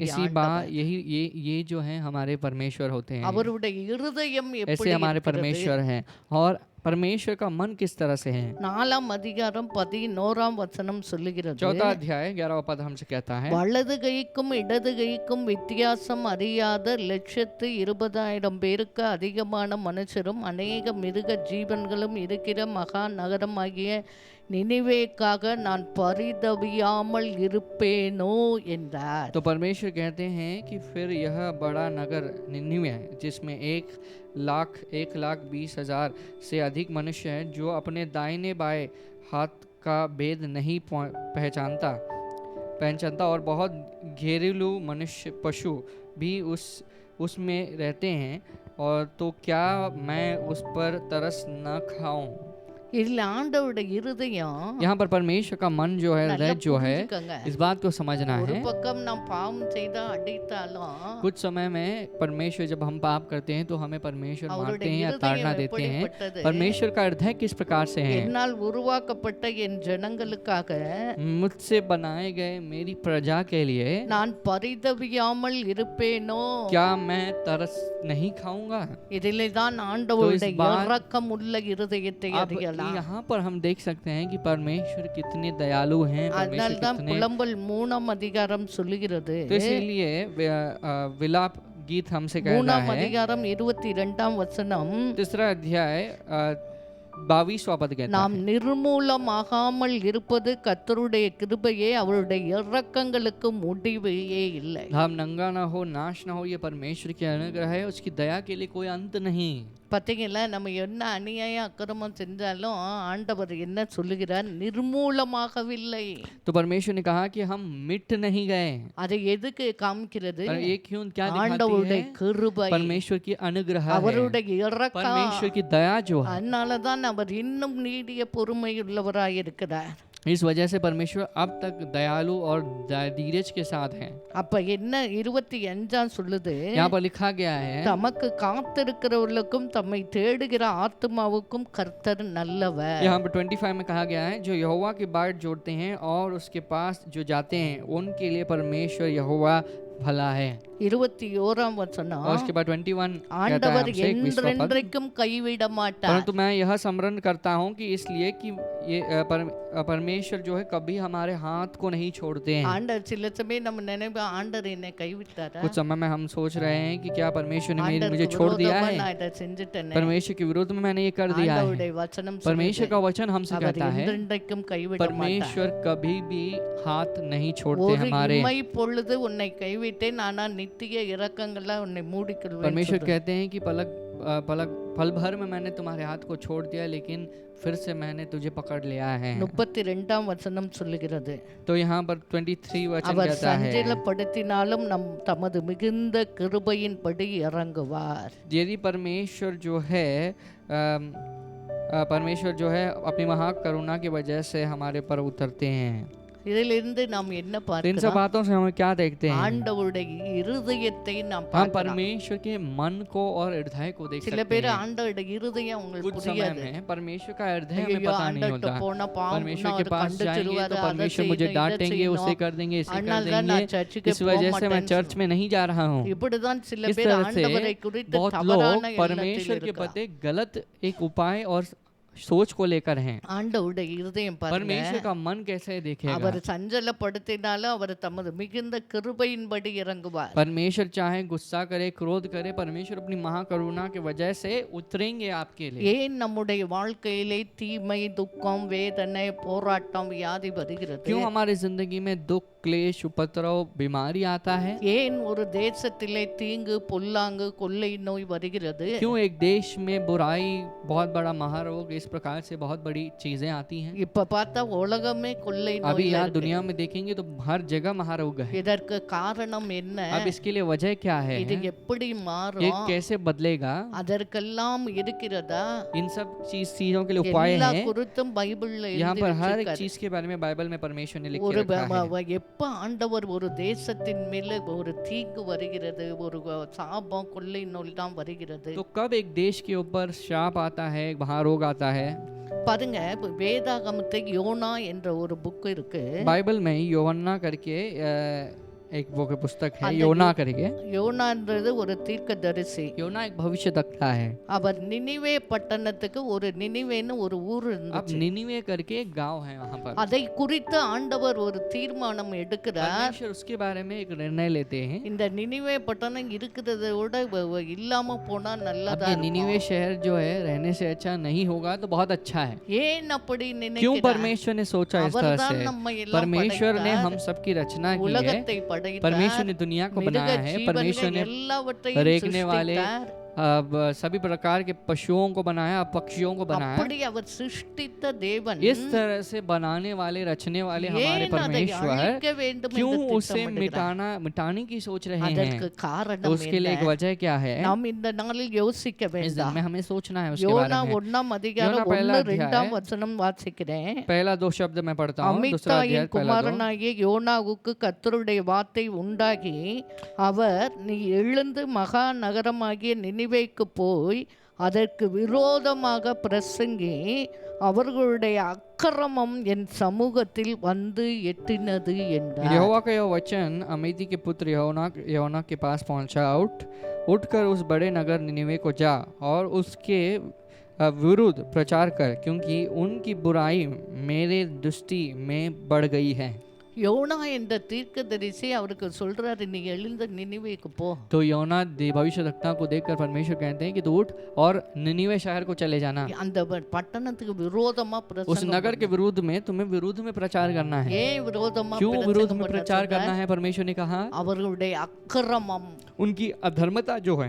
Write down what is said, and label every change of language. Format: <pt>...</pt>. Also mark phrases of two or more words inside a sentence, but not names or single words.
<hi>इसी बात ये जो है हमारे परमेश्वर होते हैं,</hi> <ta>அவருடைய இருதயம்</ta> <hi>ऐसे</hi> <ta>எப்படி</ta> <hi>हमारे</hi> <ta>இருக்கிறது?</ta> <hi>परमेश्वर हैं। और परमेश्वर का मन किस तरह से है?</hi> <ta>4ஆம் அதிகாரம் 11ஆம் வசனம் சொல்லுகிறது,</ta> <hi>4 अध्याय 11वां पद हमसे कहता है,</hi> <ta>வலது கைக்கும் இடது கைக்கும் வித்தியாசம் அறியாத 120,000 பேருக்கு அதிகமான மனுஷரும் அநேக மிருக ஜீவன்களும் இருக்கிற மகா நகரமாகிய நினிவேக்காக நான் பரிதவியாமல் இருப்பேனோ என்றார்.</ta> <hi>तो परमेश्वर कहते हैं कि फिर यह बड़ा नगर निनिवे है जिसमें 1,20,000 से अधिक मनुष्य हैं, जो अपने दाहिने बाएं हाथ का भेद नहीं पहचानता और बहुत घरेलू मनुष्य पशु भी उसमें रहते हैं, और तो क्या मैं उस पर तरस न खाऊं।</hi> <ta>இதில் ஆண்டவருடைய இருதயம்</ta> <hi>यहाँ पर परमेश्वर का मन जो है, हृदय जो है,</hi> <ta>புரிஞ்சுக்கங்க.</ta> <hi>इस बात को समझना</hi> <ta>ஒரு</ta> <hi>है।</hi> <ta>பக்கம் நாம் பாவம் செய்தா அடித்தாலும்</ta> <hi>कुछ समय में परमेश्वर जब हम पाप करते हैं तो हमें परमेश्वर मारते</hi> <ta>அவருடைய</ta> <hi>हैं या ताड़ना</hi> <ta>இருதயம்</ta> <hi>देते हैं।</hi> <ta>எப்படிப்பட்டது?</ta> <hi>परमेश्वर का हृदय किस प्रकार से है?</hi> <ta>என்னால் உருவாக்கப்பட்ட என் ஜனங்களுக்காக</ta> <hi>मुझसे बनाए गए मेरी प्रजा के लिए</hi> <ta>நான் பரிதவியாமல் இருப்பேனோ.</ta> <hi>क्या मैं तरस नहीं खाऊंगा?</hi> <ta>இதிலே தான் ஆண்டவருடைய</ta> <hi>तो इस बात-</hi> <ta>இரக்கம் உள்ள இருதயத்தை</ta> <hi>अब</hi> <ta>அறியலாம்.</ta> <hi>यहाँ पर हम देख सकते हैं कि परमेश्वर कितने दयालु हैं,</hi> <ta>அதனால</ta> <hi>परमेश्वर</hi> <ta>தான்</ta> <hi>कितने,</hi> <ta>புலம்பல் 3ஆம் அதிகாரம் சொல்லுகிறது,</ta> <hi>तो इसीलिए विलाप गीत हमसे कहता</hi> <ta>3ஆம்</ta> <hi>है,</hi> <ta>அதிகாரம் 22ஆம் வசனம்,</ta> <hi>3 अध्याय 22वां पद कहता</hi> <ta>நாம்</ta> <hi>है,</hi> <ta>நிர்மூலமாகாமல் இருப்பது கர்த்தருடைய கிருபையே, அவருடைய இரக்கங்களுக்கு முடிவே இல்லை.</ta> <hi>हम नंगा ना हो, नाश ना हो, ये परमेश्वर की अनुग्रह है, उसकी दया के लिए कोई अंत नहीं।</hi> <ta>பார்த்தீங்களா, நம்ம என்ன அநியாயம் அக்கிரமம் செஞ்சாலும் ஆண்டவர் என்ன சொல்லுகிறார், நிர்மூலமாகவில்லை.</ta> <hi>तो परमेश्वर ने कहा कि हम मिट नहीं गए।</hi> <ta>அதை எதுக்கு காமிக்கிறது?</ta> <hi>और ये क्यों, क्या दिखाती</hi> <ta>ஆண்டவருடைய</ta> <hi>है?</hi> <ta>கிருபை,</ta> <hi>परमेश्वर की अनुग्रह है,</hi> <ta>அவருடைய இரக்கம்.</ta> <hi>परमेश्वर की दया जो है।</hi> <ta>அதனால தான் அவர் இன்னும் நீடிய பொறுமை உள்ளவராய் இருக்கிறார்.</ta> <hi>इस वजह से परमेश्वर अब तक दयालु और धीरज के साथ है।</hi> <ta>அப்ப என்ன 25 சொல்லுது,</ta> <hi>यहाँ पर लिखा गया है,</hi> <ta>தமக்கு காத்திருக்கிறவர்களுக்கும் தம்மை தேடுகிற ஆத்மாவுக்கும் கர்த்தர் நல்லவர்.</ta> <hi>यहाँ पर 25 में कहा गया है, जो यहोवा की बाट जोड़ते हैं और उसके पास जो जाते हैं उनके लिए परमेश्वर यहोवा भला है।</hi> <ta>21ஆம் வசனம்,</ta> <hi>और उसके बाद 21 कहता है</hi> <ta>ஆண்டவர்</ta> <hi>हमसे 21वां पद,</hi> <ta>என்றென்றைக்கும் கைவிட மாட்டார்.</ta> <hi>परंतु मैं यह स्मरण करता हूँ कि इसलिए कि ये परमेश्वर जो है कभी हमारे हाथ को नहीं छोड़ते हैं।</hi> <ta>ஆண்டவர் சில சமயம் நம்ம நினைப்போம், ஆண்டவர் என்னை கைவிட்டாரா,</ta> <hi>कुछ समय में हम सोच रहे हैं कि क्या परमेश्वर ने मुझे</hi> <ta>ஆண்டவருக்கு</ta> <hi>छोड़ दिया</hi> <ta>விரோதமா</ta> <hi>है,</hi> <ta>நான் இதை செஞ்சுட்டேனே.</ta> <hi>परमेश्वर के विरोध में मैंने ये कर दिया है।</hi> <ta>ஆண்டவருடைய வசனம்</ta> <hi>परमेश्वर</hi> <ta>சொல்லுது,</ta> <hi>का वचन हमसे</hi> <ta>அவர்</ta> <hi>कहता है</hi> <ta>என்றென்றைக்கும் கைவிட மாட்டார்.</ta> <hi>परमेश्वर कभी भी हाथ नहीं छोड़ते</hi> <ta>ஒரு</ta> <hi>हमारे।</hi> <ta>இமை பொழுது உன்னை கைவிட்டேன், ஆனா நித்திய இரக்கங்கள உன்னை மூடிக்கொள்வேன்.</ta> <hi>परमेश्वर कहते हैं कि पल भर में मैंने तुम्हारे हाथ को छोड़ दिया, लेकिन फिर से मैंने तुझे पकड़ लिया है।</hi> <ta>32ஆம் வசனம் சொல்லுகிறது,</ta> <hi>तो यहाँ पर 23 वचन</hi> <ta>அவர்</ta> <hi>कहता है,</hi> <ta>சஞ்சலப்படுத்தினாலும் நம் தமது மிகுந்த கிருபையின்படி இறங்குவார்.</ta> <hi>यदि परमेश्वर जो है अपनी महा करुणा की वजह से हमारे पर उतरते हैं।</hi> <ta>இதிலிருந்து நாம் என்ன</ta> <hi>इन सब</hi> <ta>பார்க்கிறோம்?</ta> <hi>बातों से हम क्या देखते हैं?</hi> <ta>ஆண்டவருடைய இருதயத்தை நாம்</ta> <hi>हम</hi> <ta>பார்க்கிறோம்.</ta> <hi>परमेश्वर के मन को और हृदय को देख</hi> <ta>சில</ta> <hi>सकते</hi> <ta>பேர்</ta> <hi>हैं।</hi> <ta>ஆண்டவருடைய இருதயம் உங்களுக்கு</ta> <hi>कुछ समय</hi> <ta>புரியாது.</ta> <hi>में परमेश्वर का हृदय हमें</hi> <ta>ஐயோ,</ta> <hi>पता नहीं</hi> <ta>ஆண்டவர்கிட்ட</ta> <hi>होता।</hi> <ta>போனா பாவம்,</ta> <hi>परमेश्वर</hi> <ta>நான்</ta> <hi>के</hi> <ta>அதை</ta> <hi>पास जाएंगे</hi> <ta>கண்டுச்சிருவாரு,</ta> <hi>तो</hi> <ta>அதை</ta> <hi>परमेश्वर मुझे</hi> <ta>செய்யணும், இதை</ta> <hi>डांटेंगे, उसे</hi> <ta>செய்யணும்.</ta> <hi>कर देंगे, इसे कर</hi> <ta>அதனால தான் நான்</ta> <hi>देंगे,</hi> <ta>சர்ச்சுக்கு</ta> <hi>इस वजह से मैं</hi> <ta>போக</ta> <hi>चर्च में नहीं जा रहा हूँ।</hi> <ta>இப்படிதான் சில</ta> <hi>इस</hi> <ta>பேர்</ta> <hi>तरह से</hi> <ta>ஆண்டவரை குறித்து</ta> <hi>बहुत</hi> <ta>தவறான</ta> <hi>लोग</hi> <ta>எண்ணத்தில்</ta> <hi>परमेश्वर के</hi> <ta>இருக்கிறார்.</ta> <hi>प्रति गलत एक उपाय और सोच को लेकर हैं।</hi> <ta>ஆண்டவருடைய இருதயம் பாருங்க,</ta> <hi>परमेश्वर का मन कैसे देखेगा?</hi> <ta>அவர் சஞ்சலப்படுத்தினாலும் அவர் தமது மிகுந்த கிருபையின்படி இறங்குவார்.</ta> <hi>परमेश्वर चाहे गुस्सा करे, क्रोध करे, परमेश्वर अपनी महाकरुणा की वजह से उतरेंगे आपके लिए।</hi> <ta>ஏன் நம்முடைய வாழ்க்கையிலே தீமை, துக்கம், வேதனை, போராட்டம், வியாதி வருகிறது?</ta> <hi>क्यों हमारी जिंदगी में दुख, क्लेश, उपद्रव, बीमारी आता है?</hi> <ta>ஏன் ஒரு தேசத்திலே தீங்கு, பொல்லாங்கு, கொள்ளை நோய் வருகிறது?</ta> <hi>क्यों एक देश में बुराई, बहुत बड़ा महारोग, इस प्रकार से बहुत बड़ी चीजें आती हैं?</hi> <ta>இப்ப பார்த்தா உலகமே கொள்ளை</ta> <hi>अभी</hi> <ta>நோய்.</ta> <hi>यहाँ दुनिया में देखेंगे तो हर जगह महारोग है।</hi> <ta>இதற்கு காரணம் என்ன?</ta> <hi>अब इसके लिए वजह क्या है?</hi> <ta>இது எப்படி</ta> <hi>ये</hi> <ta>மாறும்?</ta> <hi>कैसे बदलेगा?</hi> <ta>அதற்கெல்லாம் இருக்கிறதா?</ta> <hi>इन सब चीजों के लिए उपाय</hi> <ta>எல்லா</ta> <hi>है।</hi> <ta>குறித்தும் பைபிள்ல</ta> <hi>यहाँ</hi> <ta>எழுதி</ta> <hi>पर हर एक</hi> <ta>வச்சிருக்காரு.</ta> <hi>चीज के बारे में बाइबल में परमेश्वर ने लिख</hi> <ta>ஒரு</ta> <hi>के रखा है।</hi> <ta>எப்ப ஆண்டவர் ஒரு தேசத்தின் மேல ஒரு தீங்கு வருகிறது, ஒரு சாபம், கொள்ளை நோய் தான் வருகிறது.</ta> <hi>तो कब एक देश के ऊपर श्राप आता है, महारोग आता है?</hi> <ta>பாருங்க, வேதாகமத்தை யோனா என்ற ஒரு புக் இருக்கு.</ta> <hi>बाइबल में योना करके एक वो पुस्तक है, अंदर योना करके।</hi> <ta>யோனான்றது ஒரு தீர்க்கதரிசி.</ta> <hi>योना एक भविष्यवक्ता है।</hi> <ta>அவர் நினிவே பட்டணத்துக்கு ஒரு நினிவேன்னு ஒரு ஊர்</ta> <hi>अब</hi> <ta>இருந்துச்சு.</ta> <hi>निनिवे करके एक गांव है वहाँ पर।</hi> <ta>அதை குறித்து ஆண்டவர் ஒரு தீர்மானம் எடுக்கிறார்.</ta> <hi>परमेश्वर उसके बारे में एक निर्णय लेते हैं।</hi> <ta>இந்த நினிவே பட்டணம் இருக்கிறத விட இல்லாம போனா</ta> <hi>अब</hi> <ta>நல்லதா</ta> <hi>ये</hi> <ta>இருக்கும்.</ta> <hi>निनिवे शहर जो है रहने से अच्छा नहीं होगा तो बहुत अच्छा है।</hi> <ta>ஏன் அப்படி</ta> <hi>क्यों</hi> <ta>நினைக்கிறார்?</ta> <hi>परमेश्वर ने सोचा इस तरह</hi> <ta>அவர்தான்</ta> <hi>से?</hi> <ta>நம்ம எல்லாம்</ta> <hi>परमेश्वर ने</hi> <ta>படைத்தார்.</ta> <hi>हम सबकी रचना की है।</hi> <ta>உலகத்தை</ta> <hi>परमेश्वर</hi> <ta>படைத்தார்.</ta> <hi>ने दुनिया को</hi> <ta>மிருக</ta> <hi>बनाया है। परमेश्वर</hi> <ta>ஜீவன்கள்</ta> <hi>ने</hi> <ta>எல்லாவற்றையும்</ta> <hi>रेंगने वाले</hi> <ta>சிருஷ்டித்தார்.</ta> <hi>अब सभी प्रकार के पशुओं को बनाया, पक्षियों को बनाया।</hi> <ta>அப்படி அவர் சிருஷ்டித்த தேவன்</ta> <hi>इस तरह से बनाने वाले, रचने वाले हमारे</hi> <ta>ஏன் அதை</ta> <hi>परमेश्वर</hi> <ta>அழிக்க வேண்டும்</ta> <hi>क्यों</hi> <ta>என்று</ta> <hi>उसे</hi> <ta>திட்டமிடுகிறார்?</ta> <hi>मिटाने की सोच रहे हैं?</hi> <ta>அதற்கு</ta> <hi>तो</hi> <ta>காரணம்</ta> <hi>उसके लिए एक</hi> <ta>என்ன?</ta> <hi>वजह क्या है?</hi> <ta>நாம் இந்த நாளில் யோசிக்க</ta> <hi>इस दिन</hi> <ta>வேண்டாம்.</ta> <hi>में हमें सोचना है उसके</hi> <ta>யோனா</ta> <hi>बारे में।</hi> <ta>1ஆம் அதிகாரம் யோனா</ta> <hi>पहला 1-2 अध्याय।</hi> <ta>வசனம் வாசிக்கிறேன்.</ta> <hi>पहला 2 शब्द मैं पढ़ता हूँ, दूसरा अध्याय</hi> <ta>அமித்தாயின்</ta> <hi>पहला 2।</hi> <ta>குமாரனாகிய யோனாவுக்கு கர்த்தருடைய வார்த்தை உண்டாகி, அவர், நீ எழுந்து மகா நகரமாகிய நினிவேக்கு போய் அதற்கு விரோதமாக பிரசங்கி, அவர்களுடைய அக்கிரமம் என் சமூகத்தில் வந்து எட்டினது என்றார்.</ta> <hi>यहोवा का यह वचन अमित्ती के पुत्र यहोना के पास पहुंचा। उठकर उस बड़े नगर निनिवे को जा और उसके विरुद्ध प्रचार कर, क्योंकि उनकी बुराई मेरे दृष्टि में बढ़ गई है।</hi> <ta>யோனா என்ற தீர்க்கதரிசி அவருக்கு சொல்றாரு, நீ எழுந்து நினிவேக்கு போ.</ta> <hi>तो योना भविष्यवक्ता को देखकर परमेश्वर कहते हैं कि तू उठ और निनिवे शहर को चले जाना।</hi> <ta>அந்த பட்டணத்துக்கு விரோதமா</ta> <hi>उस</hi> <ta>பிரசங்கம்</ta> <hi>नगर के विरुद्ध में तुम्हें विरुद्ध में प्रचार करना है।</hi> <ta>ஏன் விரோதமா</ta> <hi>क्यों विरुद्ध</hi> <ta>பிரசங்கம்</ta> <hi>में</hi> <ta>பண்ண</ta> <hi>प्रचार</hi> <ta>சொல்றார்?</ta> <hi>करना है? परमेश्वर ने कहा</hi> <ta>அவர்களுடைய அக்கிரமம்,</ta> <hi>उनकी अधर्मता जो है,</hi>